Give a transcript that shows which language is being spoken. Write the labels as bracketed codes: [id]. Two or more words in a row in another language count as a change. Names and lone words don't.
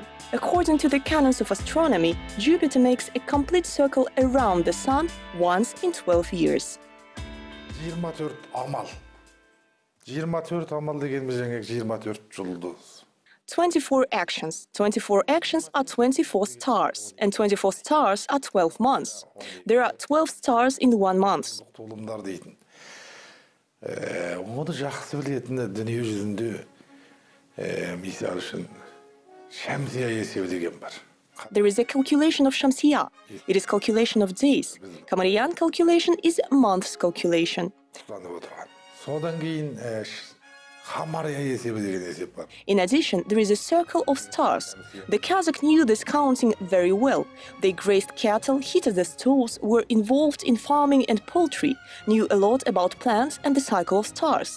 [en] According to the canons of astronomy, Jupiter makes a complete circle around the Sun once in 12 years. [kk] 24 amal degenimiz 24 жұлдыз. [en] 24 actions. 24 actions are 24 stars, and 24 stars are 12 months. There are 12 stars in 1 month. [kk] Толымдар дейтін. Оны жақсы білетін дүние жүзінде мисал үшін Шамсия есебі деген бар. [en] There is a calculation of Shamsiya. It is calculation of days. Kamarian calculation is months calculation. In addition, there is a circle of stars. The Kazakh knew this counting very well. They grazed cattle, heated the stoves, were involved in farming and poultry, knew a lot about plants and the cycle of stars.